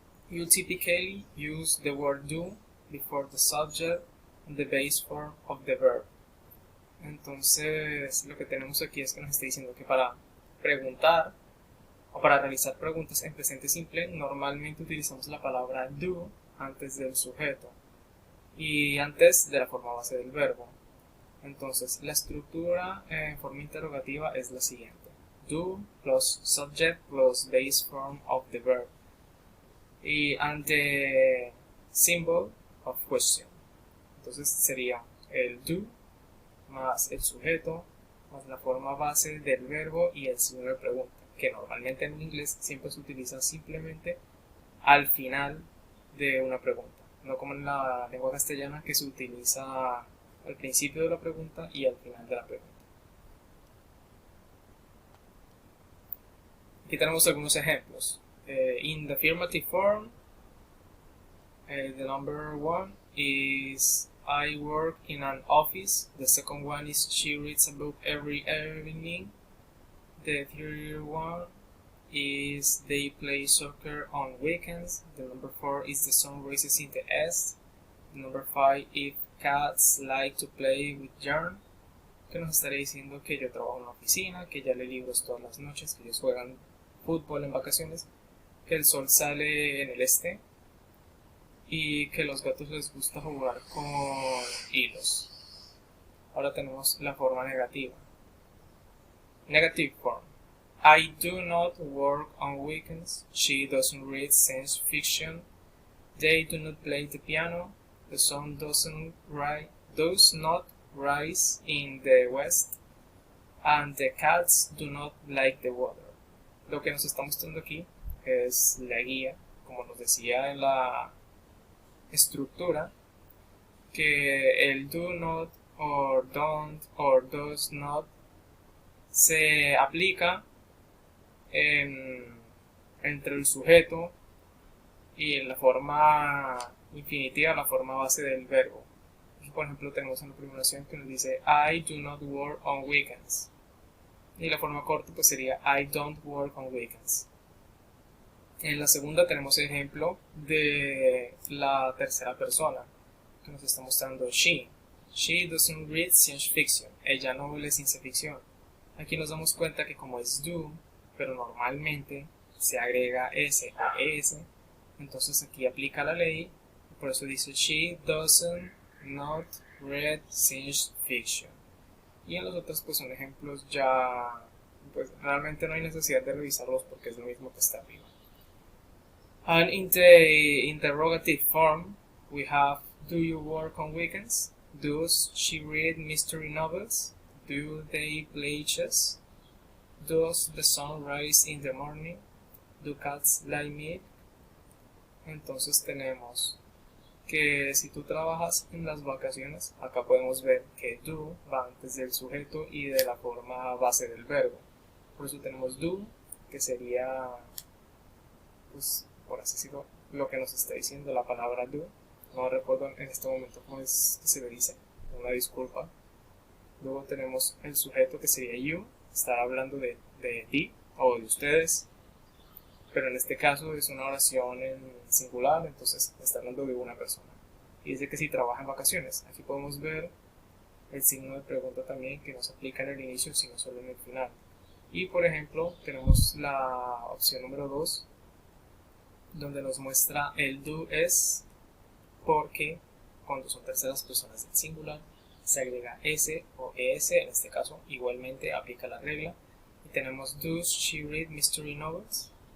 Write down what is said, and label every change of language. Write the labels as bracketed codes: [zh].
[en] You typically use the word do before the subject and the base form of the verb. [es] Entonces, lo que tenemos aquí es que nos está diciendo que para preguntar o para realizar preguntas en presente simple, normalmente utilizamos la palabra do antes del sujeto y antes de la forma base del verbo. Entonces, la estructura en forma interrogativa es la siguiente: [en] do plus subject plus base form of the verb y and the symbol of question. [es] Entonces sería el do más el sujeto más la forma base del verbo y el signo de pregunta, que normalmente en inglés siempre se utiliza simplemente al final de una pregunta, no como en la lengua castellana que se utiliza al principio de la pregunta y al final de la pregunta. Aquí tenemos algunos ejemplos. [en] In the affirmative form, the number one is I work in an office. The second one is she reads a book every evening. The third one is they play soccer on weekends. The number 4 is the sun rises in the east. The number 5 if cats like to play with yarn. [es] Que nos estaría diciendo que yo trabajo en una oficina, que ya lee libros todas las noches, que ellos juegan fútbol en vacaciones, que el sol sale en el este y que los gatos les gusta jugar con hilos. Ahora tenemos la forma negativa. [en] Negative form. I do not work on weekends. She doesn't read science fiction. They do not play the piano. The sun does not rise in the west. And the cats do not like the water. [es] Lo que nos está mostrando aquí es la guía, como nos decía en la estructura, que el do not or don't or does not se aplica entre el sujeto y en la forma infinitiva, la forma base del verbo. Aquí, por ejemplo, tenemos una primera oración que nos dice [en] I do not work on weekends, [es] y la forma corta pues sería [en] I don't work on weekends. [es] En la segunda tenemos el ejemplo de la tercera persona que nos está mostrando she. [en] She doesn't read science fiction. [es] Ella no lee ciencia ficción. Aquí nos damos cuenta que como es do, pero normalmente se agrega s a es, entonces aquí aplica la ley, por eso dice [en] she doesn't not read science fiction. [es] Y en los otros pues son ejemplos ya, pues realmente no hay necesidad de revisarlos porque es lo mismo que está arriba. [en] And in the interrogative form, we have do you work on weekends? Does she read mystery novels? Do they play chess? Does the sun rise in the morning? Do cats like milk? [es] Entonces tenemos que si tú trabajas en las vacaciones, acá podemos ver que do va antes del sujeto y de la forma base del verbo. Por eso tenemos do, que sería, pues, por así decirlo, lo que nos está diciendo la palabra do. No recuerdo en este momento cómo es que se le dice, una disculpa. Luego tenemos el sujeto que sería you, está hablando de ti o de ustedes, pero en este caso es una oración en singular, entonces está hablando de una persona. Y dice que si trabaja en vacaciones. Aquí podemos ver el signo de pregunta también, que no se aplica en el inicio sino solo en el final. Y por ejemplo tenemos la opción número 2, donde nos muestra el do es porque cuando son terceras personas del singular, se agrega S o ES, en este caso igualmente aplica la regla. Y tenemos, [en] does she read mystery novels?